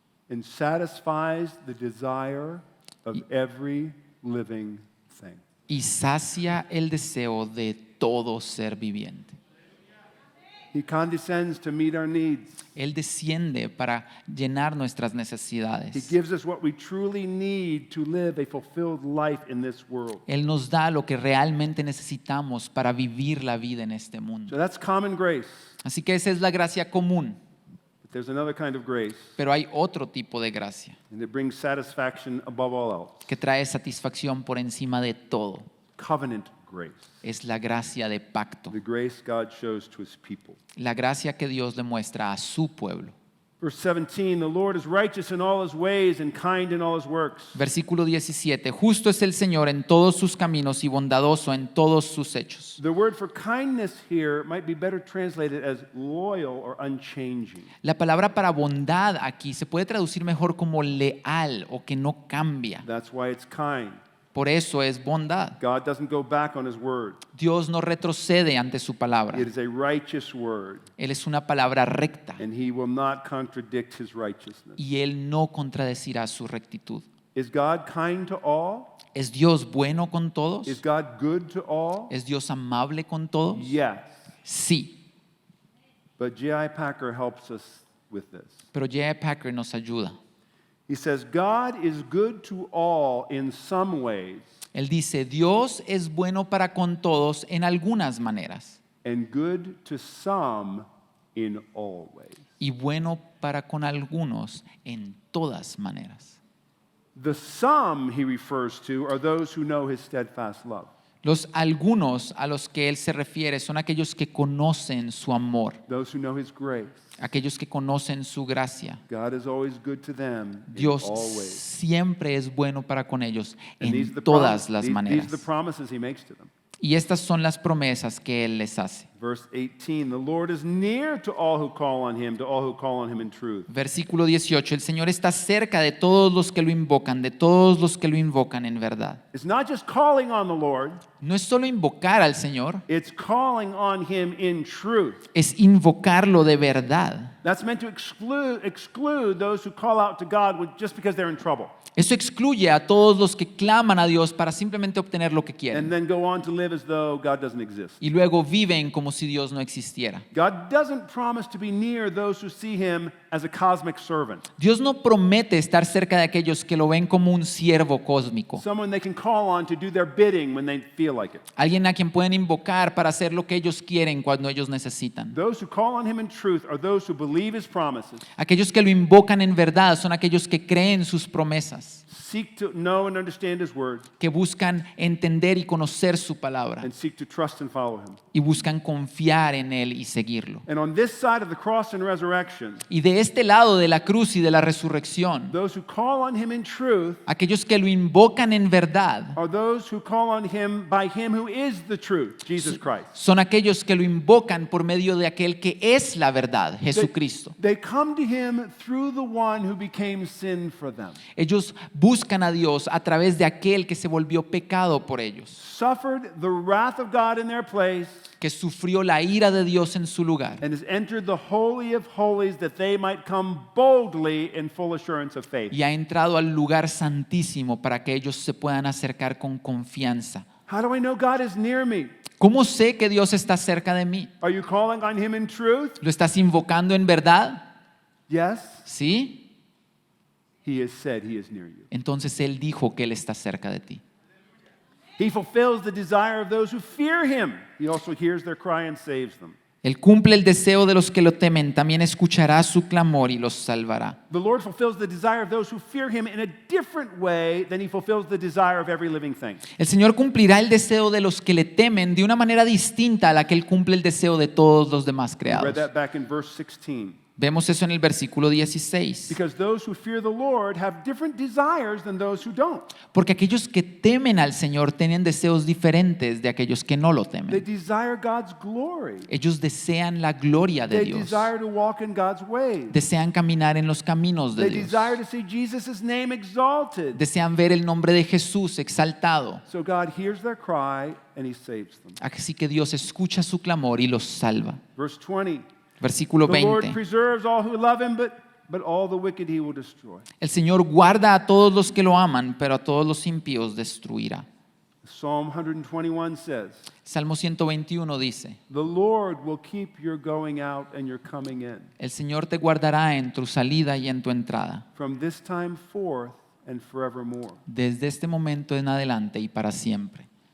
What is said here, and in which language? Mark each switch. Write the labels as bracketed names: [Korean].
[English] and satisfies the desire of every living thing. [Spanish] y sacia el deseo de todo ser viviente. [English] He condescends to meet our needs. [Spanish] Él desciende para llenar nuestras [English] He [Spanish] necesidades. [English] gives us what we truly need to live a fulfilled life in this world. [Spanish] Él nos da lo que realmente necesitamos para vivir la vida en este [English] So [Spanish] mundo. [English] that's common grace. [Spanish] Así que esa es la gracia común, [English] But there's another kind of grace, [Spanish] pero hay otro tipo de gracia [English] and it brings satisfaction above all else. [Spanish] que trae satisfacción por encima de todo. [English] Covenant grace. [Spanish] Es la gracia de pacto, [English] The grace God shows to his people. [Spanish] la gracia que Dios le muestra a su pueblo. [English] Verse 17, the Lord is righteous in all his ways and kind in all his works. [Spanish] Versículo 17, justo es el Señor en todos sus caminos y bondadoso en todos sus hechos. [English] The word for kindness here might be better translated as loyal or unchanging. [Spanish] La palabra para bondad aquí se puede traducir mejor como leal o que no cambia. [English] That's why it's kind. [Spanish] Por eso es bondad. [English] God doesn't go back on his word. [Spanish] Dios no retrocede ante su palabra. [English] It is a righteous word, [Spanish] Él es una palabra recta [English] and he will not contradict his righteousness. [Spanish] y Él no contradecirá su rectitud. [English] Is God kind to all? [Spanish] ¿Es Dios bueno con todos? [English] Is God good to all? [Spanish] ¿Es Dios amable con todos? [English] Yes. [Spanish] Sí, [English] But J.I. Packer helps us with this. [Spanish] pero J.I. Packer nos ayuda. [English] He says, God is good to all in some ways [Spanish] Él dice, Dios es bueno para con todos en algunas maneras [English] and good to some in all ways. [Spanish] y bueno para con algunos en todas maneras. [English] The some he refers to are those who know his steadfast love. [Spanish] Los algunos a los que él se refiere son aquellos que conocen su amor, [English] those who know his grace. [Spanish] aquellos que conocen su gracia. [English] God is always good to them in [Spanish] Dios [English] all ways. [Spanish] siempre es bueno para con ellos [English] And these are [Spanish] en [English] the [Spanish] todas las [English] these are the [Spanish] maneras. [English] promises he makes to them. [Spanish] Y estas son las promesas que él les hace. [English] Verse 18, the Lord is near to all who call on him, to all who call on him in truth. [Spanish] Versículo 18, el Señor está cerca de todos los que lo invocan, de todos los que lo invocan en verdad. [English] It's not just calling on the Lord, [Spanish] No es solo invocar al Señor, [English] it's calling on him in truth. [Spanish] es invocarlo de verdad. [English] That's meant to exclude those who call out to God just because they're in trouble, [Spanish] Eso excluye a todos los que claman a Dios para simplemente obtener lo que [English] and [Spanish] quieren [English] then go on to live as though God doesn't exist. [Spanish] y luego viven como si Dios no existiera. [English] God doesn't promise to be near those who see him as a cosmic servant, [Spanish] Dios no promete estar cerca de aquellos que lo ven como un siervo cósmico, [English] someone they can call on to do their bidding when they feel like it. [Spanish] alguien a quien pueden invocar para hacer lo que ellos quieren cuando ellos necesitan. [English] Those who call on him in truth are those who believe his promises, [Spanish] Aquellos que lo invocan en verdad son aquellos que creen sus promesas, [English] seek to know and understand his word, [Spanish] que buscan entender y conocer su palabra [English] and seek to trust and follow him. [Spanish] y buscan confiar en él y seguirlo. [English] And on this side of the cross and resurrection, [Spanish] Y de este lado de la cruz y de la resurrección, [English] those who call on him in truth [Spanish] aquellos que lo invocan en verdad [English] are those who call on him by him who is the truth, Jesus Christ. [Spanish] son aquellos que lo invocan por medio de aquel que es la verdad, Jesucristo. [English] They come to him through the one who became sin for them, [Spanish] Ellos buscan a Dios a través de aquel que se volvió pecado por ellos, [English] suffered the wrath of God in their place, [Spanish] que sufrió la ira de Dios en su lugar [English] and has entered the Holy of Holies that they might come boldly in full assurance of faith. [Spanish] y ha entrado al lugar santísimo para que ellos se puedan acercar con confianza. [English] How do I know God is near me? [Spanish] ¿Cómo sé que Dios está cerca de mí? [English] Are you calling on him in truth? [Spanish] ¿Lo estás invocando en verdad? [English] Yes. [Spanish] ¿Sí? [English] He has said he is near you. [Spanish] Entonces Él dijo que Él está cerca de ti. [English] He fulfills the desire of those who fear him. He also hears their cry and saves them. [Spanish] Él cumple el deseo de los que lo temen, también escuchará su clamor y los salvará. [English] The Lord fulfills the desire of those who fear him in a different way than he fulfills the desire of every living thing. [Spanish] El Señor cumplirá el deseo de los que le temen de una manera distinta a la que Él cumple el deseo de todos los demás [English] We [Spanish] creados. [English] read that back in verse 16. [Spanish] Vemos eso en el versículo 16. [English] Because those who fear the Lord have different desires than those who don't. [Spanish] Porque aquellos que temen al Señor tienen deseos diferentes de aquellos que no lo [English] They [Spanish] temen. [English] desire God's glory. [Spanish] Ellos desean la gloria de [English] They [Spanish] Dios. [English] desire to walk in God's ways. [Spanish] Desean caminar en los caminos de [English] They [Spanish] Dios. [English] desire to see Jesus' name exalted. [Spanish] Desean ver el nombre de Jesús exaltado. [English] So God hears their cry and he saves them. [Spanish] Así que Dios escucha su clamor y los salva. [English] Verse 20. [Spanish] Versículo [English] The Lord [Spanish] 20. [English] preserves all who love him, but all the wicked he will destroy. [Spanish] El Señor guarda a todos los que lo aman, pero a todos los impíos destruirá. [English] Psalm 121 says, [Spanish] Salmo 121 dice, [English] the Lord will keep your going out and your coming in [Spanish] el Señor te guardará en tu salida y en tu entrada, [English] from this time forth and forevermore. [Spanish] desde este momento en adelante y para siempre.